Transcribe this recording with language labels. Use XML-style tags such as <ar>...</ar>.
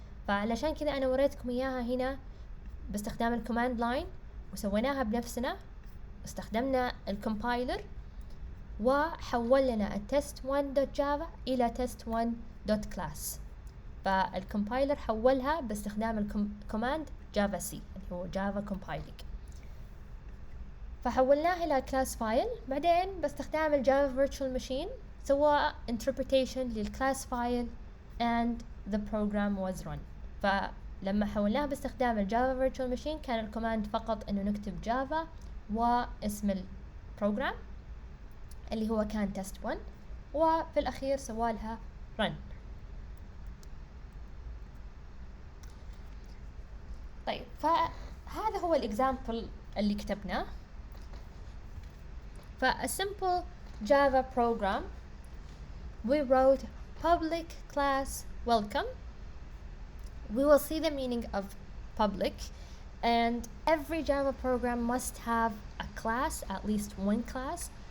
<ar>فعلشان كذا أنا وريتكم إياها هنا باستخدام الكوماند لاين، وسويناها بنفسنا، استخدمنا الكومبايلر وحول لنا test1.java إلى test1.class. فالكومبايلر حولها باستخدام الكوماند javac اللي هو java compiling، فحولناه إلى class file. بعدين باستخدام الجافا virtual machine سوى interpretation للclass file</ar> <en>and the program was run.</en> <ar>فلما حولناه باستخدام الجافا virtual machine كان الكوماند فقط إنه نكتب جافا واسم البروجرام اللي هو كان test1، وفي الأخير سوالها run. طيب فهذا هو الإكزامبل اللي كتبناه.</ar> <en>A simple Java program, we wrote public class welcome. We will see the meaning of public, and every Java program must have a class, at least one class.</en>